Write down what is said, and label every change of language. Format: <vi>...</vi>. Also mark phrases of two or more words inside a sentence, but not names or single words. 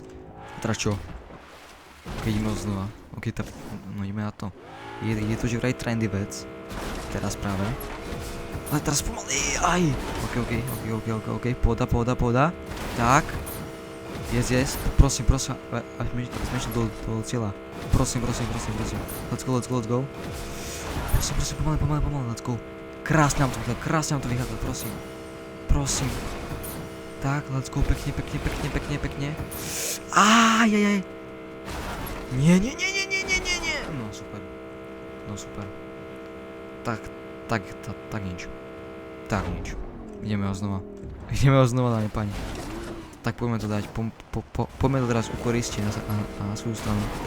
<sk>Teda čo? Ok, ideme znova. Ok, no ideme na to. Je to že vraj trendy vec. Teraz práve. Ale teraz pomaly, aj! Ok. Pohoda. Tak. Yes. Prosím, aby sme išli do cieľa. Prosím.</sk> <en>Let's go.</en> <sk>Prosím, pomaly,</sk> <en>let's go.</en> <sk>Krásne nám to vychádza, prosím. Tak,</sk> <en>let's go,</en> <sk>pekne. Ajajaj. Nie. No super. Tak nič. Ideme ho znova, dáme pani. Tak poďme to dať, poďme to teraz ukoristiť na svoju stranu.</sk>